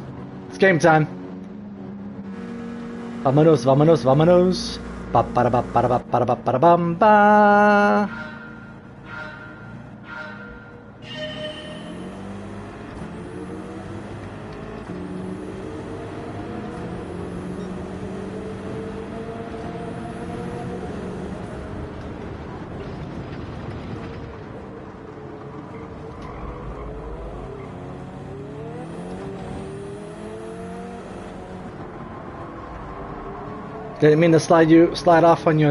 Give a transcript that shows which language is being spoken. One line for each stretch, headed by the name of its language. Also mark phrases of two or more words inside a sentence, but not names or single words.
English: It's game time.
Spanish: Vámonos, vámonos, vámonos. Ba ba ba ba ba ba ba ba bum ba.
English: Didn't mean to slide off on you.